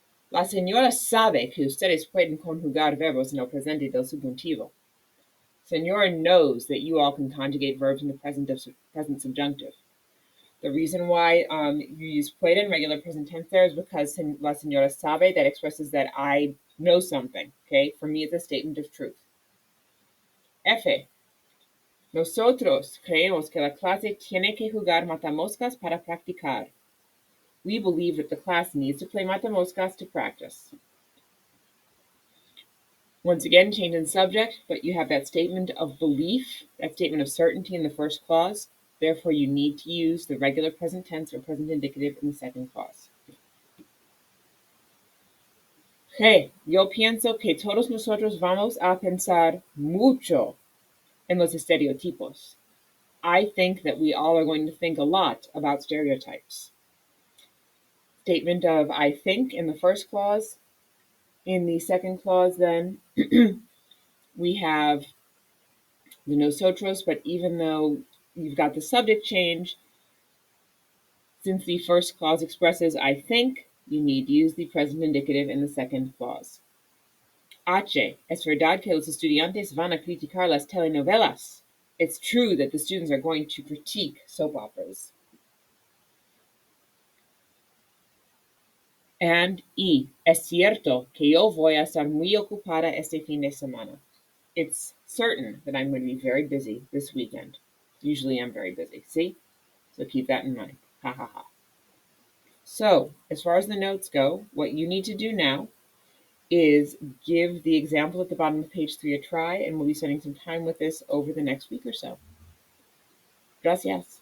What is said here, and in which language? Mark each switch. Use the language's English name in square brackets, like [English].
[Spanish] La señora sabe que ustedes pueden conjugar verbos en el presente del subjuntivo. [English] Señora knows that you all can conjugate verbs in the present subjunctive. The reason why you use pueden, regular present tense there, is because [Spanish] la señora sabe, [English] that expresses that I know something, okay? For me, it's a statement of truth. F. [Spanish] Nosotros creemos que la clase tiene que jugar matamoscas para practicar. [English] We believe that the class needs to play matamoscas to practice. Once again, change in subject, but you have that statement of belief, that statement of certainty in the first clause. Therefore, you need to use the regular present tense or present indicative in the second clause. [Spanish] Hey, yo pienso que todos nosotros vamos a pensar mucho en los estereotipos. [English] I think that we all are going to think a lot about stereotypes. Statement of I think in the first clause. In the second clause, then, we have the nosotros, but even though you've got the subject change, since the first clause expresses I think, you need to use the present indicative in the second clause. H. [Spanish] Es verdad que los estudiantes van a criticar las telenovelas. [English] It's true that the students are going to critique soap operas. And E. [Spanish] Es cierto que yo voy a estar muy ocupada este fin de semana. [English] It's certain that I'm going to be very busy this weekend. Usually I'm very busy. See? So keep that in mind. Ha ha ha. So, as far as the notes go, what you need to do now is give the example at the bottom of page 3 a try, and we'll be spending some time with this over the next week or so. Gracias.